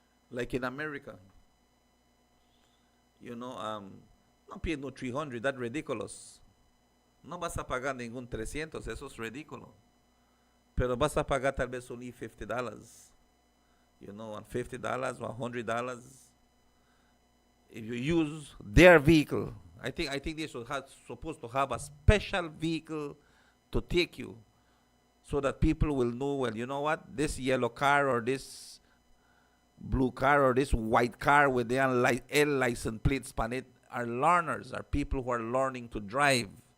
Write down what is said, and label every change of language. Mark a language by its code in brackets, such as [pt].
[en] Like in America. You know, no pay no 300, that's ridiculous. [es] No vas a pagar ningún 300, eso es ridículo. Pero vas a pagar tal vez only $50. [en] You know, and $50 or $100 if you use their vehicle. I think they should have supposed to have a special vehicle to take you, so that people will know, well, you know what, this yellow car or this blue car or this white car with the L license plates on it are learners, are people who are learning to drive.